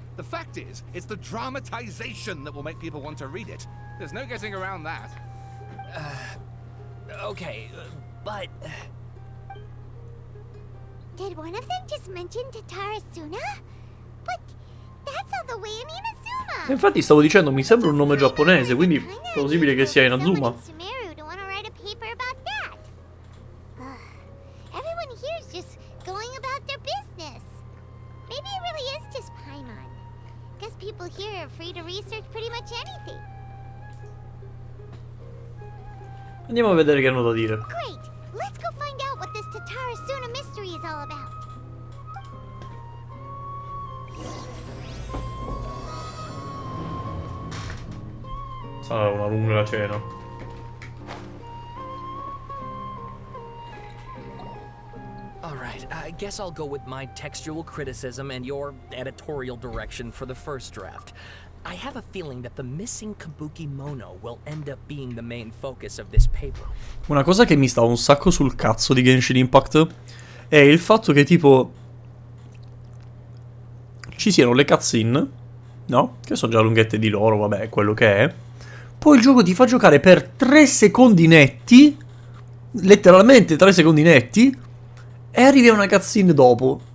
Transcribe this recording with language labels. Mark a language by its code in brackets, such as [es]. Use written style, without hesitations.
[en] The fact is, it's the dramatization that will make people want to read it. There's no getting around that. Okay, but... Did one of them just mention Tatara Suna? But that's all the way in Inazuma. [it] Infatti stavo dicendo, mi sembra un nome giapponese, quindi è plausibile che sia Inazuma. [en] Sumeru to want to write a paper about that. Everyone here is just going about their business. Maybe it really is just Paimon. Guess people here are free to research pretty much anything. [it] Andiamo a vedere che hanno da dire. [en] Great! Let's go find out what this Tatara Suna mystery is all about. [it] Sarà una lunga cena. [en] Alright, I guess I'll go with my textual criticism and your editorial direction for the first draft. I have a feeling that the missing Kabuki Mono will end up being the main focus of this paper. [it] Una cosa che mi sta un sacco sul cazzo di Genshin Impact è il fatto che tipo ci siano le cutscene, no? Che sono già lunghette di loro, vabbè, quello che è. Poi il gioco ti fa giocare per 3 secondi netti, letteralmente 3 secondi netti, e arrivi a una cutscene dopo.